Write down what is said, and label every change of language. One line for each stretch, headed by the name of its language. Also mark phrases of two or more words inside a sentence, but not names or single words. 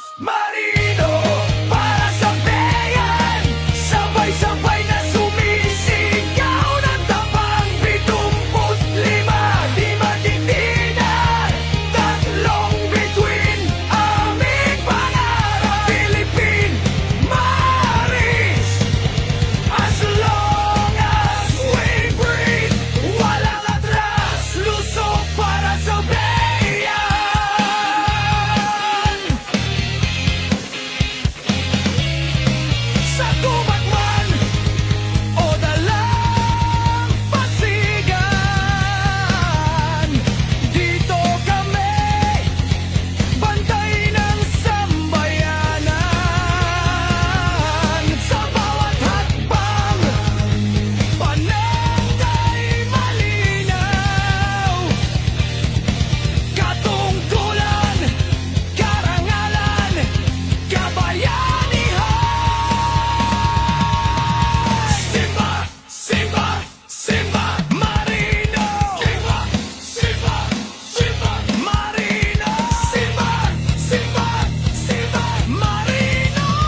Filipino: Marino para sa bayan, sabay-sabay na sumisigaw ng tapang 75, di matitinan, tatlong bituin, aming pangarap.
English: Philippine Marines, as long as we breathe,
Filipino: walang atras, lusog para sa bayan. Sa gubat man o dalang pasigan, dito kami, bantay ng sambayanan. Sa bawat hakbang, panatay malinaw, katungkulan, karangalan, kabayanihan. Simba, Simba, Simba, Marino. Simba, Simba, Simba, Marino. Simba, Simba, Simba, Marino.